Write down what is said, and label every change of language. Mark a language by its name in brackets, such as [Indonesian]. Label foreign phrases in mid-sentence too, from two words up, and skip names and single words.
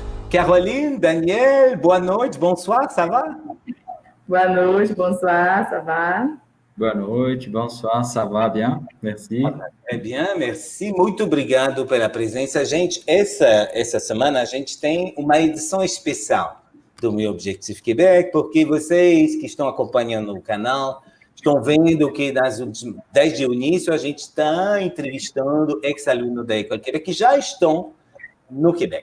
[Portuguese] Caroline, Daniel, boa noite, [French] bonsoir, ça va? [Portuguese] Boa noite, [French] bonsoir, ça va? [Portuguese] Boa noite, [French] bonsoir, ça va bien? Merci. É bien, merci. [Portuguese] Muito obrigado pela presença. Gente, essa semana a gente tem uma edição especial do Meu Objetivo Quebec, porque vocês que estão acompanhando o canal estão vendo que desde o início a gente está entrevistando ex-alunos da École Quebec que já estão no Quebec.